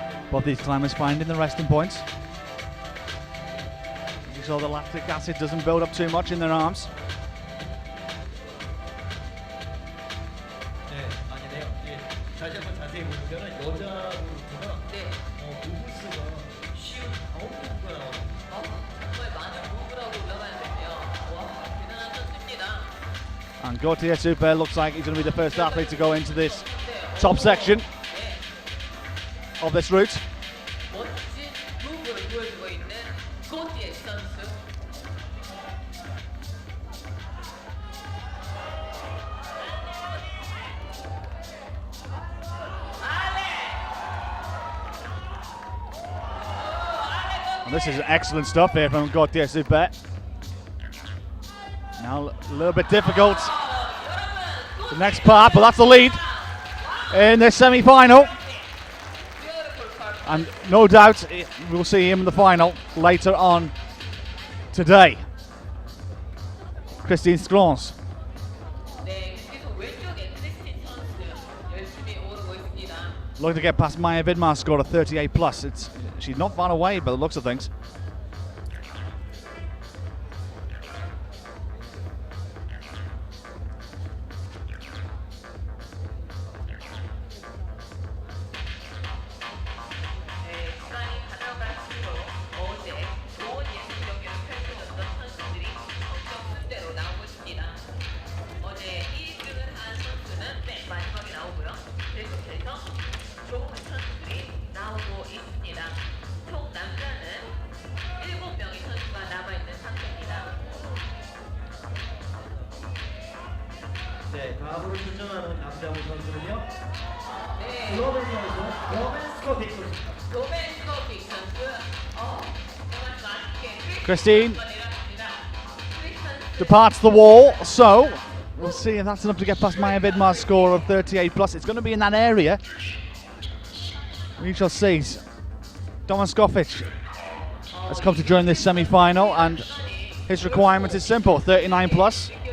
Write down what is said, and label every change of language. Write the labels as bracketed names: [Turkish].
[English] Both these climbers finding the resting points. You saw the lactic acid doesn't build up too much in their arms. [Korean] 네, 아니네요. 예, 다시 한번 자세히 보시면 여자부터가 네. 무브스가 59부가 나왔습니다. 정말 많은 무브를 하고 올라가는데요. 와, 대단한 선수입니다. [English] And Gautier Super looks like he's going to be the first athlete to go into this top section of this route. [Korean] 멋진 무브를 보여주고 있는 고티에 선수. [English] And this is excellent stuff here from Gautier Super. Now a little bit difficult. The next part, but that's the lead in this semi-final. And no doubt we'll see him in the final later on today. Christine Scrons. [Korean] 네, 계속 왼쪽에 크리스틴 선수 열심히 오르고 있습니다. [English] Looking to get past Maya Vidmar's score of 38 plus. She's not far away by the looks of things. [Korean] 네, 시간이 가져갈수록 어제 좋은 예술 경기를 펼쳐줬던 선수들이 성적 순대로 나오고 있습니다. 어제 1등을 한 선수는 맨 마지막에 나오고요. 계속해서 좋은 선수들이 나오고 있습니다. 총 남자는 7명의 선수가 남아있는 상태입니다. 네, 다음으로 출전하는 남자부 선수는요. 네, 로맨 선수, 로맨 스코틱 선수입니다. 로맨 스코픽 선수, 정말 맛있게 [English] Christine [Korean] 내렸습니다. [English] departs the wall, so we'll see if that's enough to get past Maya Vidmar's score of 38 plus. It's going to be in that area. We shall see. Doman Skofic has come to join this semi-final, and his requirement is simple: 39 plus.